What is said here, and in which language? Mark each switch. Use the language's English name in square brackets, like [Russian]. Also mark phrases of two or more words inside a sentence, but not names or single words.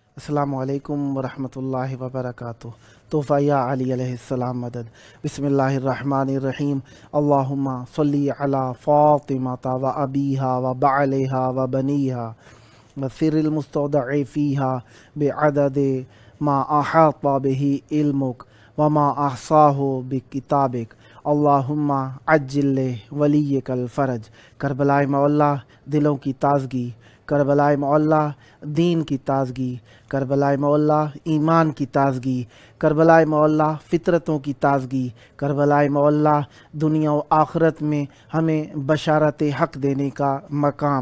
[Arabic] السلام علیکم ورحمۃ اللہ وبرکاتہ۔ [Urdu] تحفہ یا علی [Arabic] علیہ السلام [Urdu] مدد۔ [Arabic] بسم اللہ الرحمن الرحیم۔ اللہم صلی علی فاطمہ و ابیہا و بعلہا و بنیہا و سر المستودع فیہا بعدد ما احاط بہ علمک وما احصاہ بکتابک۔ اللہم عجل ولیک الفرج۔ [Urdu] کربلائے مولا دلوں کی تازگی، کربلائے مولا دین کی تازگی، کربلائے مولا ایمان کی تازگی، کربلائے مولا فطرتوں کی تازگی، کربلائے مولا دنیا و آخرت میں ہمیں بشارت حق دینے کا مقام۔